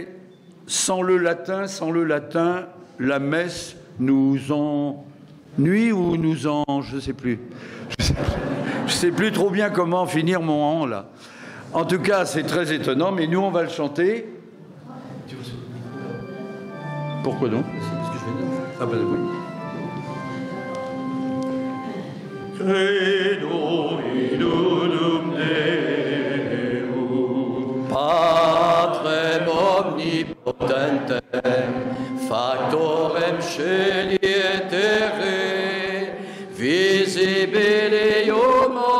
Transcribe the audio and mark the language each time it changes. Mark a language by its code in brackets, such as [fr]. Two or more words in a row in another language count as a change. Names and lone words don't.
[fr] Sans le latin, la messe nous ennuie ou nous en... Je ne sais plus. Je sais plus trop bien comment finir mon an, là. En tout cas, c'est très étonnant, mais nous, on va le chanter. Pourquoi donc? Ah ben oui. [la] Credo idum Deum Patrem omnipotentem factorem sceli et terrae visibilium